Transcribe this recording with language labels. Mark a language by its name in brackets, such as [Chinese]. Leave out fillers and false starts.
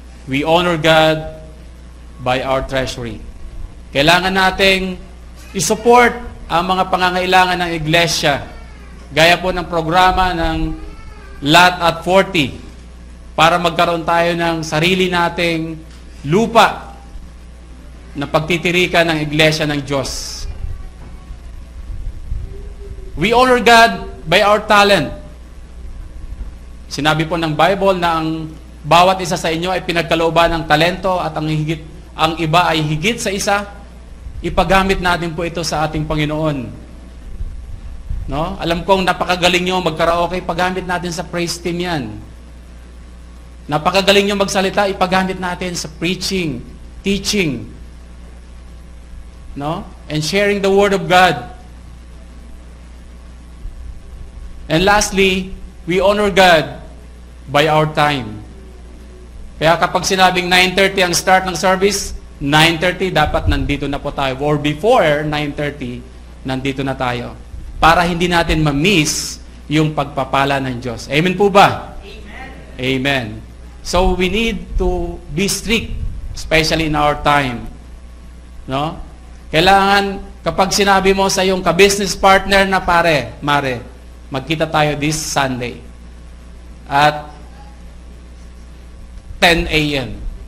[English] We honor God by our treasury. [Filipino] Kailangan nating isupport ang mga pangangailangan ng iglesia. Gaya po ng programa ng Lot at 40 para magkaroon tayo ng sarili nating lupa na pagtitirikan ng iglesia ng Diyos. [English] We honor God by our talent. [Filipino] Sinabi po ng Bible na ang bawat isa sa inyo ay pinagkalooban ng talento at ang iba ay higit sa isa. Ipagamit natin po ito sa ating Panginoon. No? Alam kong napakagaling nyo magkaraoke, ipagamit natin sa praise team yan. Napakagaling nyo magsalita, ipagamit natin sa preaching, teaching, no? [English] And sharing the Word of God. And lastly, we honor God by our time. [Filipino] Kaya kapag sinabing 9:30 ang start ng service, 9:30 dapat nandito na po tayo. [English] Or before 9:30, [Filipino] nandito na tayo. Para hindi natin ma-miss yung pagpapala ng Diyos. Amen po ba? Amen. Amen. [English] So we need to be strict, especially in our time. [Filipino] No? Kailangan, kapag sinabi mo sa iyong ka-business partner na Mare, magkita tayo [English] this Sunday at 10 a.m.